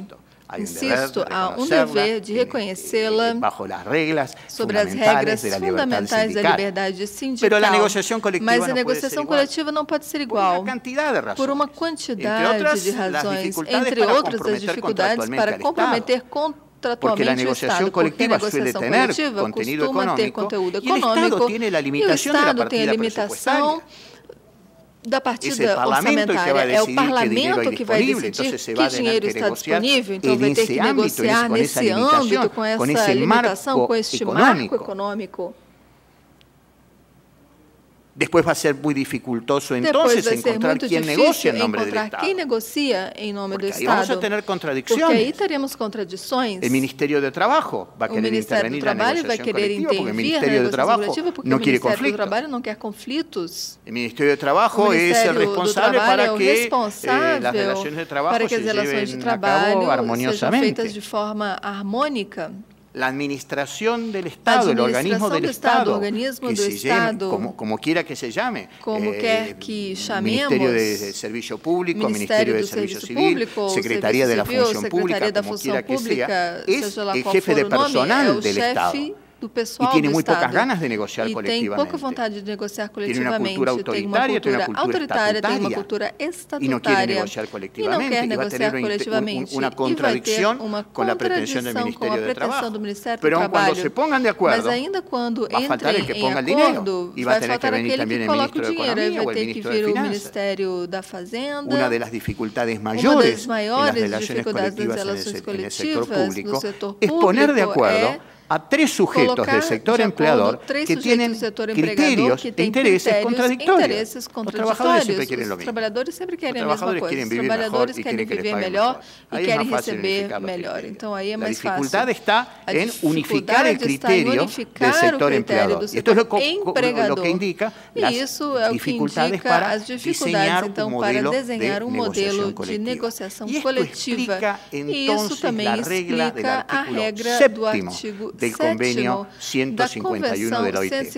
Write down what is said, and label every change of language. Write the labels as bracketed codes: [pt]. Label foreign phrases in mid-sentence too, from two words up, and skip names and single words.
[pt] Insisto, há um dever de reconhecê-la sobre as regras fundamentais da liberdade sindical. Mas a negociação coletiva não pode ser igual por uma quantidade de razões, entre outras as dificuldades para comprometer [es] porque la negociación colectiva suele tener contenido económico y el Estado tiene la limitación de la partida presupuestaria. [pt] Da partida orçamentária. É o parlamento que vai decidir que dinheiro está disponível, então vai ter que negociar nesse âmbito, com essa limitação, com este marco econômico. [es] Después va a ser muy dificultoso entonces encontrar quién negocia en nombre del Estado. [pt] Quem negocia em nome do Estado. [es] Vamos a tener contradicciones. [pt] Porque aí teremos contradições. [es] El Ministerio de Trabajo va a querer intervenir en la negociación colectiva porque el Ministerio de Trabajo no quiere conflictos. [pt] Trabalho não quer conflitos. [es] El Ministerio de Trabajo es el responsable para que las relaciones de trabajo se lleven a cabo armoniosamente. [pt] Feitas de forma harmônica. [es] La administración del Estado, el organismo del Estado, que se llame, como quiera que se llame, Ministerio de Servicio Público, Ministerio de Servicio Civil, Secretaría de la Función Pública, como quiera que sea, es el jefe de personal del Estado. [pt] Do pessoal [es] y tiene [pt] do [es] muy [pt] Estado. [es] Pocas ganas de negociar [pt] e [es] colectivamente. [pt] Tem pouca vontade de negociar coletivamente. [es] Tiene una cultura autoritaria, [pt] tem uma cultura autoritária, tem uma cultura estatutária. [es] Y no quiere negociar colectivamente. [pt] E não quer negociar coletivamente. [es] Una contradicción con la pretensión del Ministerio de Trabajo. Pero cuando se pongan de acuerdo, [pt] mas ainda quando [es] va a faltar el que ponga el dinero. Y va a tener que venir también el Ministro de Economía o el Ministro de Finanzas. Una de las dificultades mayores en las relaciones colectivas en el sector público es poner de acuerdo a tres sujetos del sector empleador que tienen criterios e intereses contradictorios. Los trabajadores siempre quieren lo mismo. [pt] Os trabalhadores sempre querem a mesma coisa. Os trabalhadores querem viver melhor e querem receber melhor. Então aí é mais fácil. [es] A dificuldad está en unificar el criterio del sector empleador. Esto es lo que indica las dificultades para diseñar un modelo de negociación colectiva. Y esto explica entonces la regla del artículo 7 del convenio 151 de la OIT.